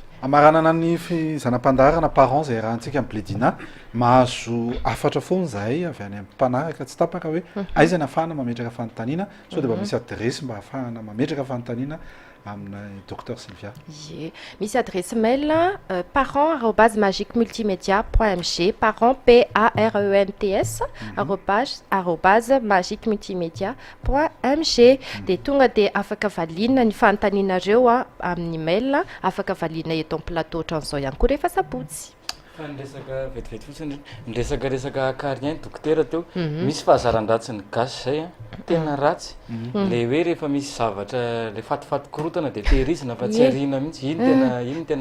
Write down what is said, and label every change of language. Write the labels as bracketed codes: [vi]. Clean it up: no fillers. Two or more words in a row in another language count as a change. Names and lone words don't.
[mg] amaranana ny zanam-pandarana parent zay raha antsika amibledina mahazo afatra foana zahay avy any amin'ny mpanaraka tsy tapaka hoe aiza ny ahafahana mametraka fanontaniana so de mba misy adresy mba ahafahana mametraka fanontaniana amina docteur Sylvia. Ye misy [fr] adresse mail [mg] parent@magiquemultimedia.mg parent parents @magiquemultimedia.mg de tonga de afaka valina ny fanontanianareo amin'ny mail afaka valina eto amin'ny plateau ohatran'izao ihany koa rehefa sabotsy. fa nyresaka vetivety fotsiny miresaka carien dokotera teo misy fahazaran-dratsiny gasy zay a tena ratsy le hoe rehefa misy zavatra le fatifaty-korotana de tehirizina fa tsy arina mihitsy iny tena